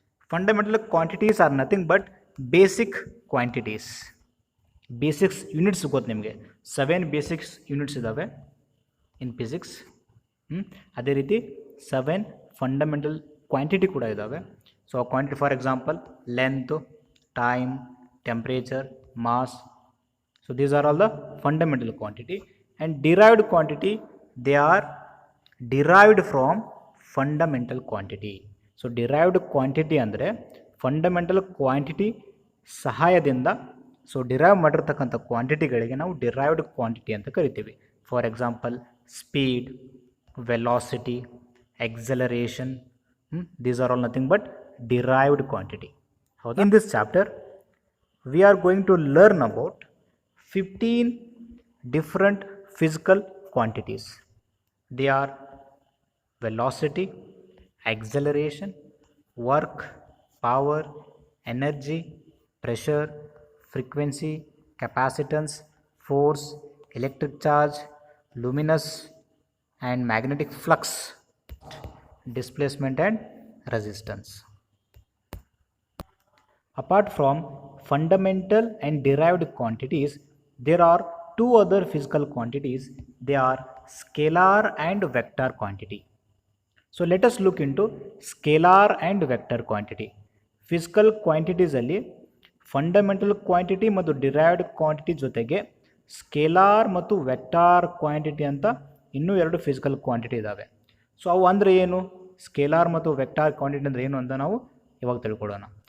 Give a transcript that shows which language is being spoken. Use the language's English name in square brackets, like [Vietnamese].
[English] Fundamental quantities are nothing but basic quantities. [Kannada] Basics units ಗೊತ್ತು ನಿಮಗೆ, 7 basics units ಇದ್ದಾವೆ ಇನ್ physics. ಅದೇ ರೀತಿ 7 ಫಂಡಮೆಂಟಲ್ ಕ್ವಾಂಟಿಟಿ ಕೂಡ ಇದ್ದಾವೆ. So quantity for example length, time, [English] temperature, mass. So these are all the fundamental quantity, and derived quantity, they are derived from fundamental quantity. [Kannada] So derived quantity ಅಂದರೆ fundamental quantity ಸಹಾಯದಿಂದ so derive ಮಾಡಿರ್ತಕ್ಕಂಥ ಕ್ವಾಂಟಿಟಿಗಳಿಗೆ ನಾವು derived quantity ಅಂತ ಕರಿತೀವಿ. [English] For example speed, velocity, acceleration, these are all nothing but derived quantity. In this chapter we are going to learn about 15 different physical quantities. They are velocity, acceleration, work, power, energy, pressure, frequency, capacitance, force, electric charge, luminous and magnetic flux, displacement and resistance. Apart from fundamental and derived quantities, there are two other physical quantities. They are scalar and vector quantity. So let us look into scalar and vector quantity. [Kannada] Physical quantities ಅಲ್ಲಿ fundamental quantity ಮತ್ತು derived quantity ಜೊತೆಗೆ scalar ಮತ್ತು vector quantity ಅಂತ ಇನ್ನೂ ಎರಡು physical quantity ಇದ್ದಾವೆ. So ಅವು ಅಂದರೆ ಏನು, ಸ್ಕೇಲಾರ್ ಮತ್ತು ವೆಕ್ಟಾರ್ ಕ್ವಾಂಟಿಟಿ ಅಂದರೆ ಏನು ಅಂತ ನಾವು ಇವಾಗ ತಿಳ್ಕೊಳ್ಳೋಣ.